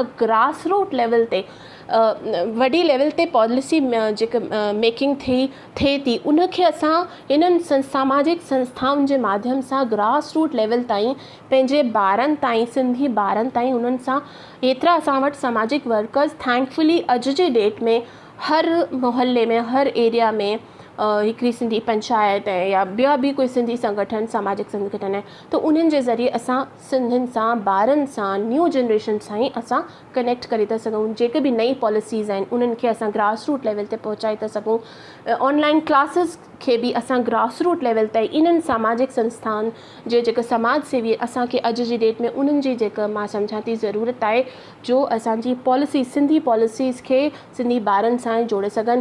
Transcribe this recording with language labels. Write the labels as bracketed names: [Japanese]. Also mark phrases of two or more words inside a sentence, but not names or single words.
[English] grass root level [Sindhi] ते वॾी लेवल ते पॉलिसी जेका मेकिंग थिए थी, उनखे असां इन्हनि सामाजिक संस्थाउनि जे माध्यम सां [English] grass root level [Sindhi] ताईं पंहिंजे ॿारनि ताईं, सिंधी ॿारनि ताईं उन्हनि सां एतिरा असां वटि सामाजिक [English] workers thankfully [Sindhi] अॼु जी डेट में हर मोहल्ले में, हर एरिया में हिकिड़ी सिंधी पंचायत आहे या ॿिया बि कोई सिंधी संगठन, सामाजिक संगठन आहे, त उन्हनि जे ज़रिए असां सिंधियुनि सां, ॿारनि सां, [English] new generation [Sindhi] सां ई असां कनेक्ट करे था सघूं। जेके बि नई पॉलिसीज़ आहिनि उन्हनि खे असां [English] grass root level [Sindhi] ते पहुचाए था सघूं। [English] online classes [Sindhi] खे बि असां [English] grass root level [Sindhi] ते इन्हनि सामाजिक संस्थान जे जेका समाज सेवी असांखे अॼु जी डेट में उन्हनि जी जेका मां सम्झां थी ज़रूरत आहे, जो असांजी पॉलिसी, सिंधी पॉलिसीज़ खे सिंधी ॿारनि सां जोड़े सघनि।